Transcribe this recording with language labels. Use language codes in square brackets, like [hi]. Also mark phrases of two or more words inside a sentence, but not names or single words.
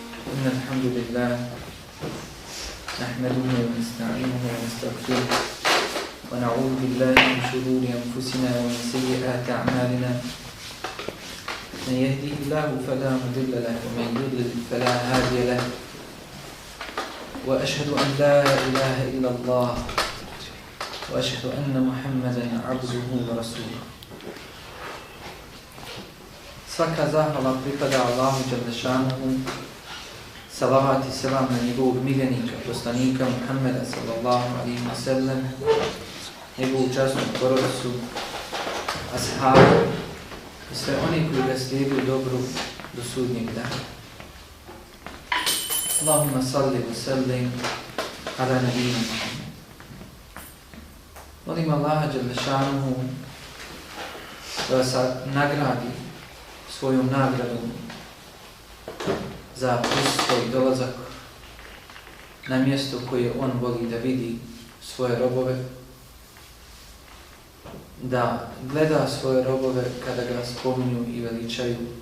[ar] إن الحمد لله نحمده ونستعينه ونستغفره ونعوذ بالله من شرور أنفسنا ومن سيئات أعمالنا من يهده الله فلا مضل له ومن يضلل فلا هادي له وأشهد أن لا إله إلا الله وأشهد أن محمدا عبده ورسوله. [bs] Svaka zahvala pripada Allahu Đalešanuhu, salavat i selam na njegovog miljenika, poslanika Muhammeda [ar] صلى الله عليه وسلم, [bs] njegovu časnu porodicu, ashabu i sve oni koji ga slijeduju dobru do sudnjeg dana. [ar] اللهم صل وسلم على نبينا محمد. [bs] Molim Allaha Đalešanuhu da vas nagradi svojom nagradom za prisustvo i dolazak na mjesto koje on voli da vidi svoje robove, da gleda svoje robove kada ga spominju i veličaju,